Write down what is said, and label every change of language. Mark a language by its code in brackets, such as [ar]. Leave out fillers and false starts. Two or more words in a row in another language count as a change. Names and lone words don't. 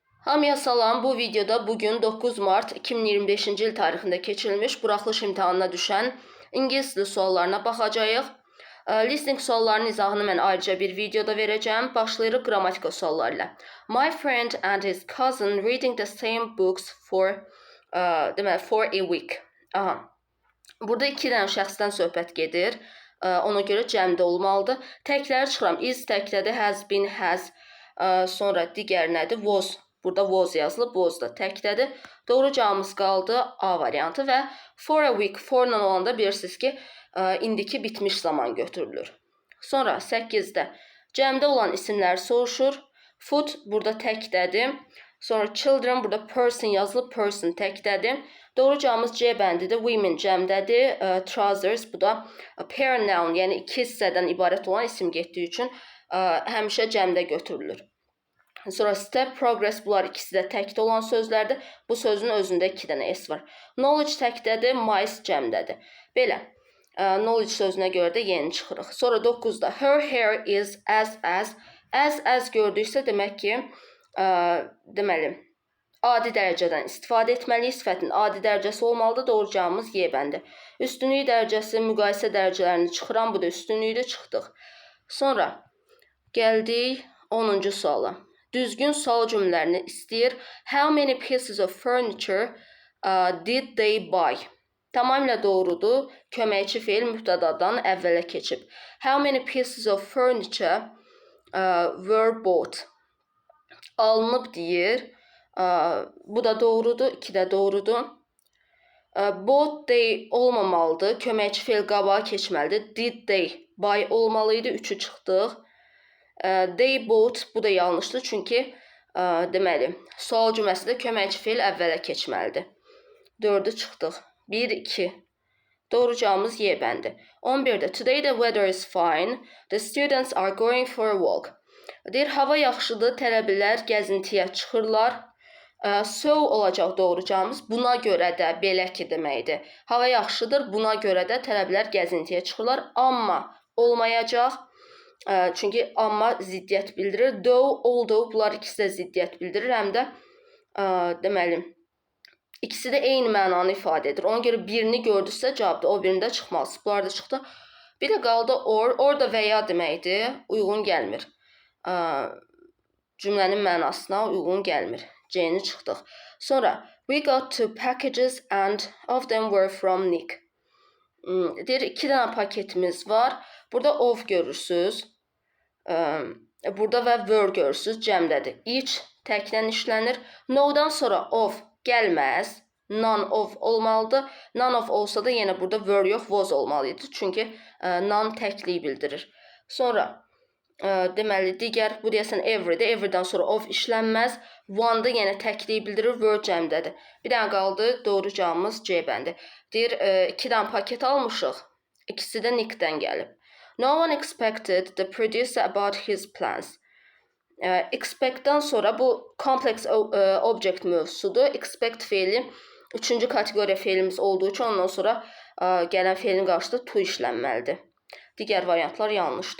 [az] Hamıya salam. Bu videoda bugün 9 Mart 2025-ci il tarixində keçirilmiş buraxılış imtahanına düşən ingilis dili suallarına baxacağıq. Listening suallarının izahını mən ayrıca bir videoda verəcəm. Başlayırıq qrammatika sualları ilə. [en] My friend and his cousin reading the same books for a week. [az] Burada iki dənə şəxsdən söhbət gedir. Ona görə cəmdə olmalıdır. Təkləri çıxıram. Is təkdədir, [en] has been, [az] has. Sonra digər nədir? Was. Burada was yazılıb, was da təkdədir. Doğru cavabımız qaldı A variantı və for a week, for ilə olanda bilirsiniz ki, indiki bitmiş zaman götürülür. Sonra 8-də cəmdə olan isimlər soruşur. Food burada təkdədir. Sonra children burada person yazılıb, person təkdədir. Doğru cavabımız C bəndidir. Women cəmdədir. Trousers bu da [en] pair noun, [az] yəni iki hissədən ibarət olan isim getdiyi üçün həmişə cəmdə götürülür. Sonra step, progress bunlar ikisi də təkdə olan sözlərdir. Bu sözün özündə 2 dənə S var. Knowledge təkdədir, mice cəmdədir. Belə. Knowledge sözünə görə də yeni çıxırıq. Sonra 9-da [en] her hair is as [az] gördüksə demək ki, deməli, adi dərəcədən istifadə etməliyik. Sifətin adi dərəcəsi olmalıdır. Doğru cavabımız Y bəndi. Üstünlük dərəcəsi, müqayisə dərəcələrini çıxıram. Bu da üstünlükdə çıxdıq. Sonra gəldik 10-cu suala. Düzgün sual cümlələrini istəyir. [en] How many pieces of furniture did they buy? [az] Tamamilə doğrudur. Köməkçi feil mübtədadan əvvələ keçib. [en] How many pieces of furniture were bought? [az] Alınıb deyir. Bu da doğrudur. 2 də doğrudur. [en] Bought they [az] olmamalıdır. Köməkçi feil qabağa keçməlidir. [en] Did they buy [az] olmalıydı. 3'ü çıxdıq. [en] They bought [az] bu da yanlışdır. Çünki deməli, sual cümləsində köməkçi feil əvvələ keçməlidir. 4'ü çıxdıq. 1, 2. Doğru cavabımız Y bəndi. [en] 11'də today the weather is fine. The students are going for a walk. [az] Deyir, hava yaxşıdır, tələbələr gəzintiyə çıxırlar. So olacaq doğru cavabımız. Buna görə də belə ki deməkdir. Hava yaxşıdır, buna görə də tələbələr gəzintiyə çıxırlar. Amma olmayacaq. Çünki amma ziddiyyət bildirir. [en] Though, although [az] bunlar ikisi də ziddiyyət bildirir. Həm də deməli, ikisi də eyni mənanı ifadə edir. Ona görə birini gördüksə cavabda o birində çıxmaz. Bunlar da çıxdı. Bir də qaldı or. Or da və ya deməkdir. Uyğun gəlmir. Cümlənin mənasına uyğun gəlmir. C-ni çıxdıq. [en] Sonra we got 2 packages and of them were from Nick. [az] Deyir, 2 dənə paketimiz var. Burada of görürsünüz. Burada və were görürsünüz. Cəmdədir. Each təkdən işlənir. No-dan sonra of gəlməz. [en] None of [az] olmalıdır. [en] None of [az] olsa da yenə burada were yox, was olmalıydı. Çünki none təkliyi bildirir. Sonra deməli, digər, bu deyəsən everydir. Everydən sonra of işlənməz. One da yenə təkliyi bildirir. Were cəmdədir. Bir dənə qaldı. Doğru cavabımız C bəndi. Deyir, 2 dənə paket almışıq. İkisi də Nickdən gəlib. [en] No one expected the producer about his plans. [az] Expect'dan sonra bu [en] complex object [az] mövzusudur. Expect feili 3-cü kateqoriya feilimiz olduğu üçün ondan sonra gələn feilin qarşısında to işlənməlidir. Digər variantlar yanlışdır.